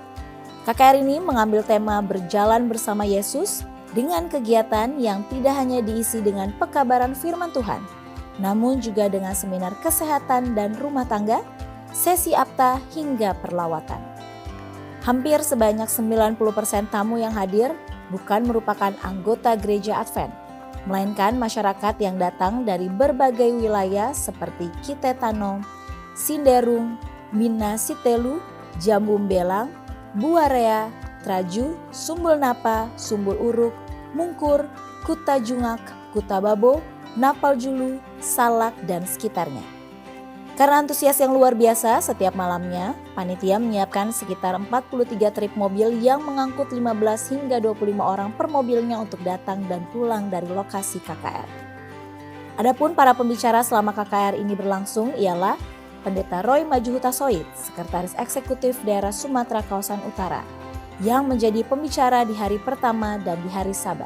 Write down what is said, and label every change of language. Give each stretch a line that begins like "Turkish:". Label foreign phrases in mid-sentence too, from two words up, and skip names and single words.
Indonesian: KKR ini mengambil tema berjalan bersama Yesus dengan kegiatan yang tidak hanya diisi dengan pekabaran firman Tuhan, namun juga dengan seminar kesehatan dan rumah tangga, sesi apta hingga perlawatan. Hampir sebanyak 90% tamu yang hadir bukan merupakan anggota Gereja Advent, melainkan masyarakat yang datang dari berbagai wilayah seperti Kite Tano, Sinderung, Mina Sitelu, Jambu Belang, Buarea, Traju, Sumbul Napa, Sumbul Uruk, Mungkur, Kuta Jungak, Kuta Babo, Napal Julu, Salak, dan sekitarnya. Karena antusias yang luar biasa, setiap malamnya panitia menyiapkan sekitar 43 trip mobil yang mengangkut 15 hingga 25 orang per mobilnya untuk datang dan pulang dari lokasi KKR. Adapun para pembicara selama KKR ini berlangsung ialah Pendeta Roy Maju Hutasoid, Sekretaris Eksekutif Daerah Sumatera Kawasan Utara, yang menjadi pembicara di hari pertama dan di hari Sabat.